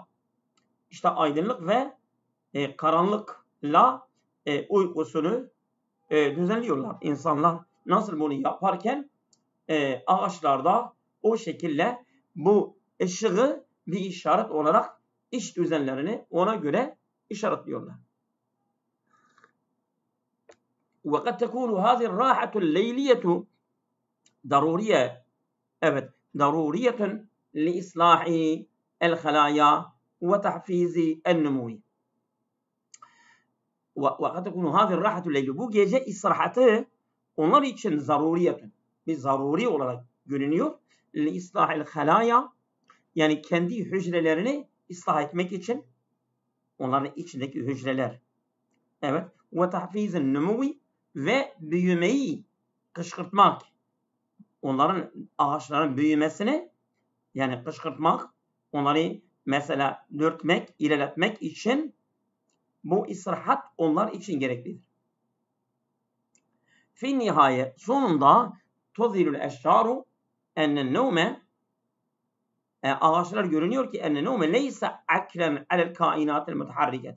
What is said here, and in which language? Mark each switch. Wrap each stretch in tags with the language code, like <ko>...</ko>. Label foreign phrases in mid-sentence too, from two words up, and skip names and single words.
<tr>İşte aydınlık ve karanlıkla uykusunu düzenliyorlar. İnsanlar nasıl bunu yaparken ağaçlarda o şekilde bu ışığı bir işaret olarak iş düzenlerini ona göre işaretliyorlar.</tr> <ar>وقد تكون هذه الراحة الليلية ضرورية. Evet, ضرورية لإصلاح الخلايا وتحفيز النمو. وقد تكون هذه الراحة الليلية.</ar> <tr>Bu gece istirahatı onlar için zaruriyetun. Bir zaruri olarak görünüyor.</tr> <ar>لإصلاح الخلايا.</ar> <tr>Yani kendi hücrelerini ıslah etmek için, onların içindeki hücreler. Evet.</tr> <ar>وتحفيز النمو.</ar> <tr>Ve büyümeyi kışkırtmak. Onların ağaçların büyümesini yani kışkırtmak, onları mesela dürtmek, ilerletmek için bu istirahat onlar için gereklidir.</tr> <ar>في نهاية sonunda تظهر الأشجار أن النوم,</ar> <tr>ağaçlar görünüyor ki</tr> <ar>أن النوم ليس حكرا على الكائنات المتحركة.</ar>